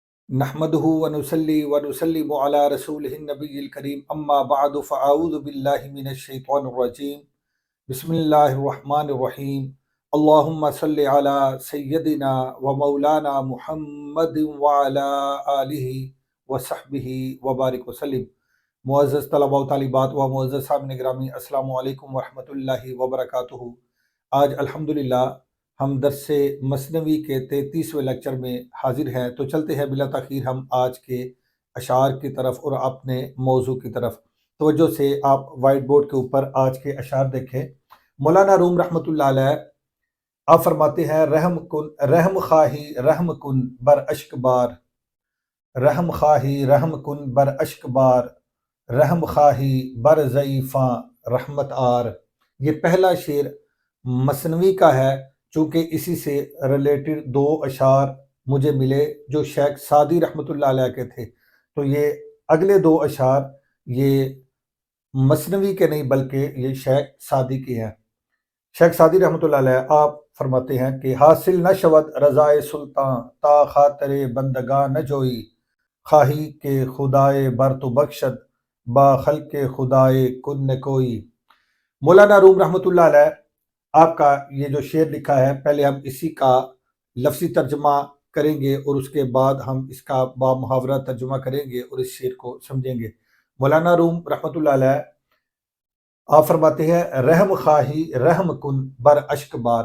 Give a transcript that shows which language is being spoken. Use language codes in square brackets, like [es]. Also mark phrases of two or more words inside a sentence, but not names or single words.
[ar] نحمده ونصلي ونسلم على رسوله النبي الكريم اما بعد فاعوذ بالله من الشيطان الرجيم بسم الله الرحمن الرحيم اللهم صل على سيدنا ومولانا محمد وعلى آله وصحبه وبارك وسلم۔ [ur] معزز طلباء و طالبات و معزز سامعین گرامی، [ar] السلام علیکم ورحمۃ اللہ وبرکاتہ۔ [ur] آج الحمدللہ ہم درس مثنوی کے 33ویں لیکچر میں حاضر ہیں، تو چلتے ہیں بلا تاخیر ہم آج کے اشعار کی طرف اور اپنے موضوع کی طرف۔ توجہ سے آپ [en] white board [ur] کے اوپر آج کے اشعار دیکھیں۔ مولانا روم رحمۃ اللہ علیہ آپ فرماتے ہیں [fa] رحم خواہی رحم کن بر اشک بار، رحم خواہی رحم کن بر اشک بار، رحم خواہی بر ضعیفاں رحمت آر۔ [ur] یہ پہلا شعر مثنوی کا ہے، چونکہ اسی سے ریلیٹڈ دو اشعار مجھے ملے جو شیخ سعدی [ar] رحمۃ اللہ علیہ [ur] کے تھے، تو یہ اگلے دو اشعار یہ مثنوی کے نہیں بلکہ یہ شیخ سعدی کے ہیں۔ شیخ سعدی رحمۃ اللہ علیہ آپ فرماتے ہیں کہ [fa] حاصل نہ شود رضائے سلطان تا خاطر بندگاں نہ جوئی، خواہی کہ خدائے بر تو بخشد با خلق خدائے کن نہ کوئی۔ [ur] مولانا روم [ar] رحمۃ اللہ علیہ [ur] آپ کا یہ جو شعر لکھا ہے، پہلے ہم اسی کا لفظی ترجمہ کریں گے اور اس کے بعد ہم اس کا با محاورہ ترجمہ کریں گے اور اس شعر کو سمجھیں گے۔ مولانا روم [ar] رحمۃ اللہ علیہ [ur] آپ فرماتے ہیں [fa] رحم خواہی رحم کن بر اشک بار۔